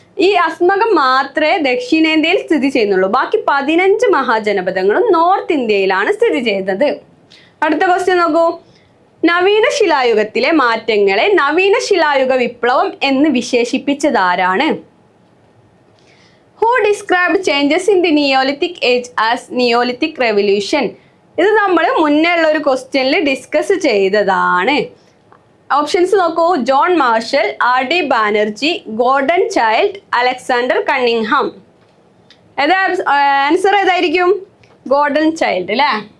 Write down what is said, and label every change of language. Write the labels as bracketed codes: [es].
[ml] ഈ അസ്മകം മാത്രമേ ദക്ഷിണേന്ത്യയിൽ സ്ഥിതി ചെയ്യുന്നുള്ളൂ. ബാക്കി 15 മഹാജനപദങ്ങളും നോർത്ത് ഇന്ത്യയിലാണ് സ്ഥിതി ചെയ്യുന്നത്. അടുത്ത ക്വസ്റ്റ്യൻ നോക്കൂ. നവീന ശിലായുഗത്തിലെ മാറ്റങ്ങളെ നവീന ശിലായുഗ വിപ്ലവം എന്ന് വിശേഷിപ്പിച്ചതാരാണ്? [en] Who described changes in the Neolithic age as Neolithic Revolution? [ml] ഇത് നമ്മൾ മുന്നേ ഉള്ള ഒരു ക്വസ്റ്റ്യനിൽ ഡിസ്കസ് ചെയ്തതാണ്. ഓപ്ഷൻസ് നോക്കൂ. John marshal, R D Banerjee, Gordon child, Alexander Cunningham. ഏതാ ആൻസർ ഏതായിരിക്കും? ഗോർഡൻ ചൈൽഡ് അല്ലേ?